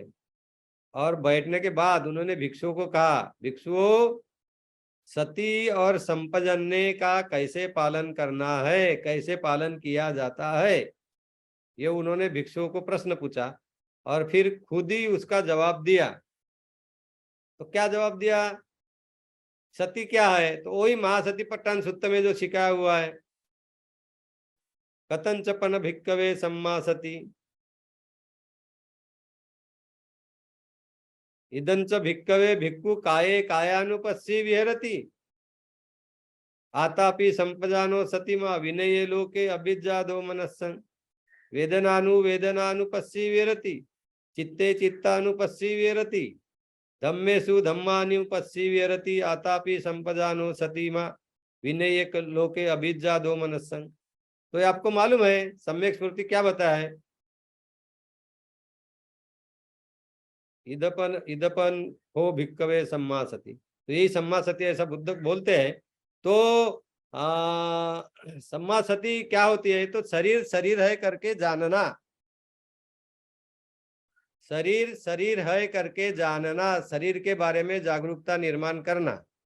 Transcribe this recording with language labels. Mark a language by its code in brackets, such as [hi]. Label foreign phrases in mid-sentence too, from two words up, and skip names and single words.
[hi] और बैठने के बाद उन्होंने भिक्षुओं को कहा, भिक्षुओं, सती और संपजन्य का कैसे पालन करना है, कैसे पालन किया जाता है, ये उन्होंने भिक्षुओं को प्रश्न पूछा और फिर खुद ही उसका जवाब दिया। तो क्या जवाब दिया? सती क्या है? तो वही महासती पट्टन सुत्त में जो सिखाया हुआ है, [pi] कथंचपन भिक्कवे सम्मा सती, इदंच भिक्कवे भिक्खु काये कायानुपस्सी विहरति, आतापि संपजानो सतीमा विनये लोके अभिज्जादो मनस्सं, वेदनानुपस्सी विहरति, चित्ते चित्तानुपस्सी विहरति, धम्मेषु धम्मानुपस्सी विहरति, आतापि संपजानो सतीमा विनये लोके अभिज्जादो मनस्सं। [hi] तो ये आपको मालूम है सम्यक स्मृति क्या बताया है? [pi] इदपन इदपन हो भिक्कवे सम्मा सती, [hi] तो यही सम्मा सती ऐसा बुद्ध बोलते हैं। तो सम्मा सती क्या होती है? तो शरीर शरीर है करके जानना, शरीर शरीर है करके जानना, शरीर के बारे में जागरूकता निर्माण करना,